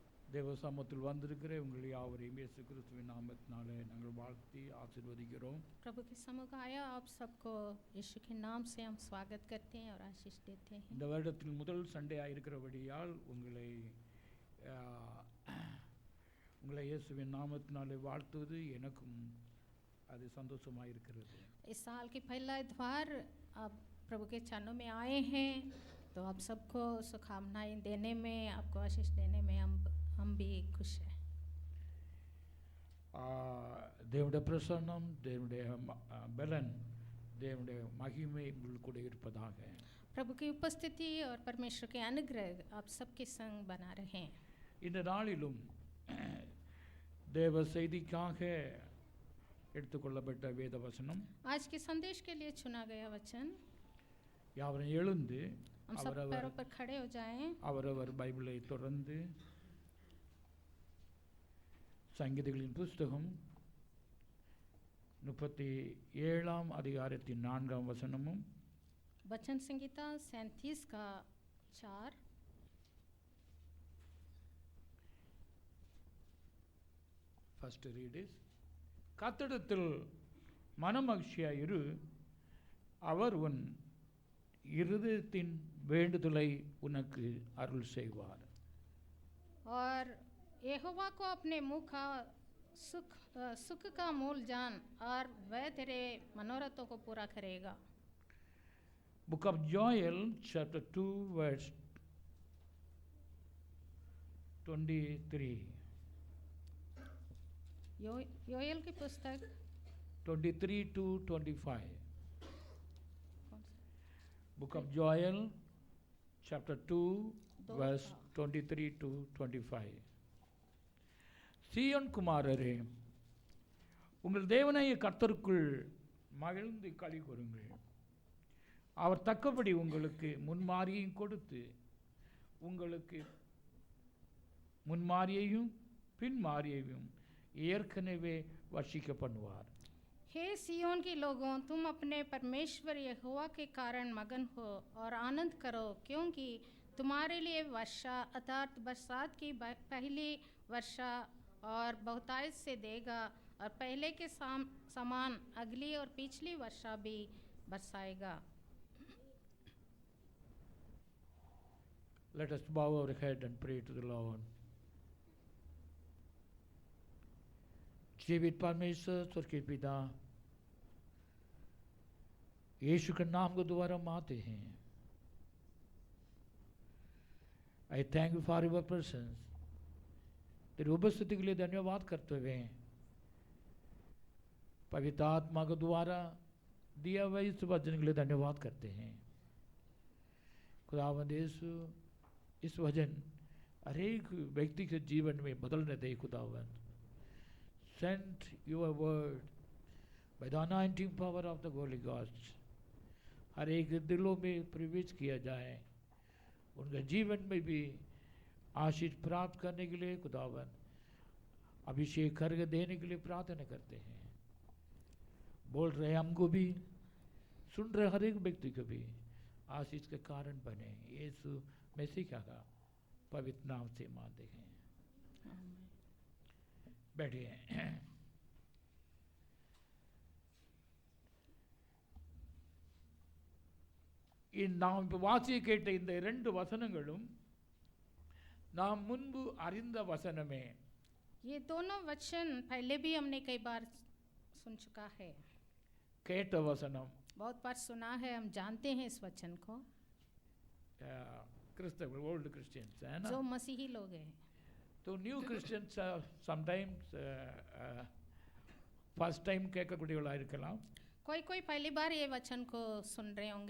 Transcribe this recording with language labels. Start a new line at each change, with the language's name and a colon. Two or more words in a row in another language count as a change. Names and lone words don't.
Tamil: தேவ சமூகத்தில் வந்திருக்கிற உங்கள் யாவரையும் இயேசு கிறிஸ்துவின் நாமத்தினாலே நாங்கள் வாழ்த்தி ஆசீர்வதிக்கிறோம்.
Hindi: प्रभु के सम्मुख आया आप सबको यीशु के नाम से हम स्वागत करते हैं और आशीष देते हैं.
Tamil: இந்த வருடத்தின் முதல் சண்டையாக இருக்கிறபடியால் உங்களை இயேசுவின் நாமத்தினாலே வாழ்த்துவது எனக்கும் அது சந்தோஷமாக இருக்கிறது.
Hindi: इस साल की पहला इतवार आप प्रभु के चरणों में आए हैं तो आप सबको शुभकामनाएं देने में, आपको आशीष देने में हम भी खुश हैं.
Tamil: தேவனுடைய பிரசன்னம், தேவனுடைய பலன், தேவனுடைய மகிமை உங்களுக்குள்ள இருப்பதாக.
Hindi: प्रभु की उपस्थिति और परमेश्वर के अनुग्रह आप सबके संग बना रहे.
Tamil: இந்த நாளிலும் தேவ செய்திக்காக எடுத்துக்கொள்ளப்பட்ட வேத வசனம்,
Hindi: आज के संदेश के लिए चुना गया वचन.
Tamil: யாவரும் எழுந்து
Hindi: हम सब पैरों पर खड़े हो जाएं.
Tamil: அவரவர் பைபிளை தொடர்ந்து சங்கீதங்களின் புஸ்தகம் 37 அதிகாரத்தின் 4 வசனமும்
Hindi: वचन संहिता 37 का 4.
English: First read is,
Tamil: கர்த்தரிடத்தில் மனமகிழ்ச்சியாய் இரு, அவர் உன் இருதயத்தின் வேண்டுதலை உனக்கு அருள் செய்வார்.
Hindi: और यहोवा को अपने मुँह का सुख का मूल जान और वह तेरे मनोरथों को पूरा करेगा.
English: Book of Joel chapter 2 verse 23.
Hindi: योएल की पुस्तक
English: 23 to 25. Book of Joel chapter 2 verse 23 to 25.
Tamil: சீயோன் குமாரரே, உங்கள் தேவனாகிய கர்த்தருக்குள் மகிழ்ந்து களி கூறுங்கள். அவர் தக்கபடி உங்களுக்கு முன்மாரியையும் கொடுத்து உங்களுக்கு முன்மாரியையும் பின்மாரியையும் ஏற்கனவே வர்ஷிக்க பண்ணுவார்.
Hindi: हे सियोन के लोगों, तुम अपने परमेश्वर यहोवा के कारण मगन हो और आनंद करो, क्योंकि तुम्हारे लिए वर्षा अर्थात बरसात की पहली वर्षा और बहुतायत से देगा और पहले के समान अगली और पिछली वर्षा भी बरसाएगा.
English: Let us bow our head and pray to the Lord.
Hindi: जीवित परमेश्वर, स्वर्ग के पिता, यीशु के नाम को दोबारा हम आते हैं.
English: I thank you for your presence.
Hindi: तेरी उपस्थिति के लिए धन्यवाद करते हुए पवित्र आत्मा को द्वारा दिया हुआ इस वचन के लिए धन्यवाद करते हैं. खुदावंद यीशु, इस वचन हर एक व्यक्ति के जीवन में बदलने दे. खुदावंद,
English: send your word by the anointing power of the Holy Ghost.
Hindi: हर एक दिलों में प्रवेश किया जाए, उनके जीवन में भी आशीष प्राप्त करने के लिए खुदावन अभिषेक करके देने के लिए प्रार्थना करते हैं. बोल रहे हमको भी, सुन रहे हर एक व्यक्ति को भी आशीष के कारण बने. यीशु मसीह का पवित्र नाम से मानते हैं. बैठिए.
Tamil: நாம் வாசிய கேட்ட இந்த 2 வசனங்களும் நாம் முன்பு அறிந்த வசனமே.
Hindi: ये दोनों वचन पहले भी हमने कई बार सुन चुका है.
Tamil: கேட்ட வசனம்
Hindi: बहुत बार सुना है, हम जानते हैं इस वचन को.
English: Christian, old Christians
Hindi: है ना, जो मसीही लोग हैं.
English: तो new Christians sometimes first time
Tamil: கேட்கக்கூடியவர்களாக இருக்கலாம்.
Hindi: कोई पहली बार ये वचन को सुन रहे होंगे.